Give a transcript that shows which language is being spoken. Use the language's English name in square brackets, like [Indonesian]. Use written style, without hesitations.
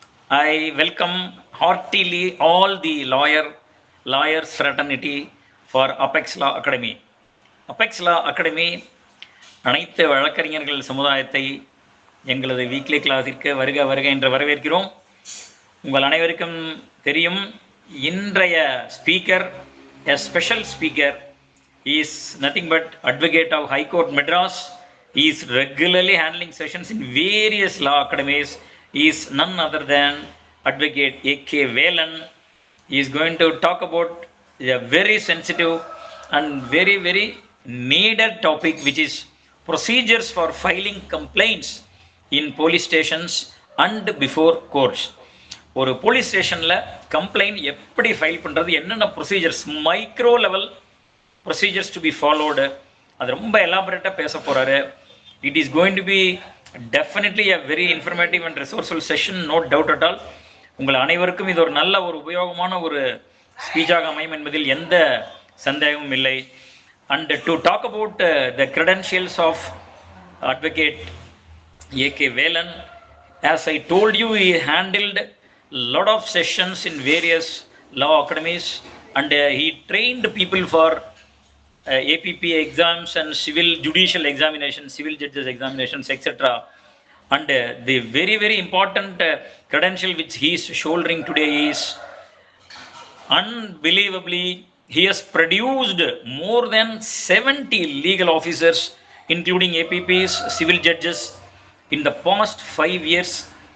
[English] I welcome heartily all the lawyers fraternity for Apex Law Academy. [Tamil] Apex Law Academy அனைத்து வழக்கறிஞர்கள் சமுதாயத்தை எங்களது weekly கிளாஸிற்கு வருக வருக என்று வரவேற்கிறோம். உங்கள் அனைவருக்கும் தெரியும், இன்றைய speaker, [English] a special speaker, is nothing but advocate of High Court Madras. He is regularly handling sessions in various law academies. He is none other than Advocate A.K. Velan. He is going to talk about a very sensitive and very needed topic, which is procedures for filing complaints in police stations and before courts. [Tamil] ஒரு police ஸ்டேஷனில் complaint எப்படி file பண்ணுறது, என்னென்ன procedures, [English] micro level procedures to be followed, [Tamil] அது ரொம்ப எலாபரேட்டாக பேச போகிறாரு. [English] It is going to be definitely a very informative and resourceful session, no doubt at all. [Tamil] உங்கள் அனைவருக்கும் இது ஒரு நல்ல ஒரு உபயோகமான ஒரு ஸ்பீச்சாக அமையும் என்பதில் எந்த சந்தேகமும் இல்லை. [English] And to talk about the credentials of advocate A.K. Velan, as I told you, he handled lot of sessions in various law academies, and he trained people for APP exams and civil judicial examinations, civil judges examinations, etc. And the very important credential which he is shouldering today is, unbelievably, he has produced more than 70 legal officers, including APPs, civil judges, in the past 5 years.